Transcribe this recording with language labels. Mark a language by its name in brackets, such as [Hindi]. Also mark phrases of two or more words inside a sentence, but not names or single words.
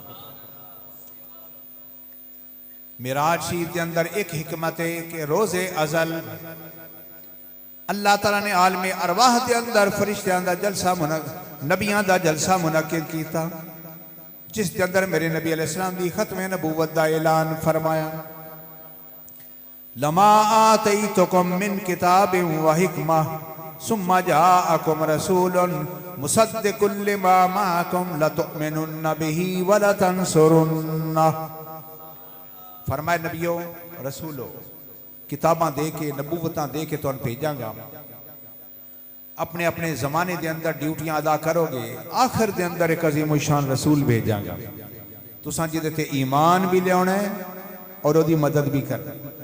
[Punjabi] معراج شریف دے اندر اک حکمت اے کہ روزِ ازل اللہ تعالیٰ نے عالمِ ارواح دے اندر فرشتیاں دا جلسہ نبیاں دا جلسہ منعقد کیتا، جس دے اندر میرے نبی علیہ السلام دی ختمِ نبوت دا اعلان فرمایا. [Arabic] لما آتيتكم من كتاب وحكمة ثم جاءكم رسول مصدق لما معكم لتؤمنن به ولتنصرنه. [Punjabi] فرمائے نبیو رسولو، کتاباں دے کے نبوتاں دے کے تہانوں بھیجاں گا، اپنے اپنے زمانے دے اندر ڈیوٹیاں ادا کرو گے، آخر دے اندر اک عظیم شان رسول بھیجاں گا، تساں جیہدے تے ایمان وی لیانا اے اور اوہدی مدد وی کرنا.